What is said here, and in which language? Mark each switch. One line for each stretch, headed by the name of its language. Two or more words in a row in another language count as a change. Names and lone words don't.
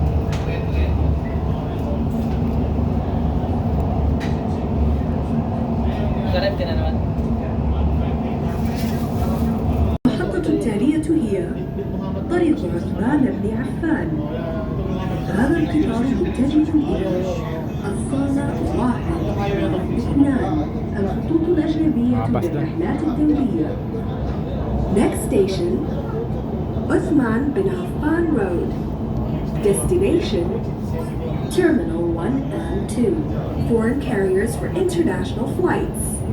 Filipino: Garap ka na naman.
Arabic: المحطة التالية هي طريق عثمان بن عفان. هذا القطار متجه إلى الصالة 1 2 الخطوط الأجنبية للرحلات الدولية.
English: Next station, Uthman bin Affan Road. Destination, Terminal 1 and 2. Foreign carriers for international flights.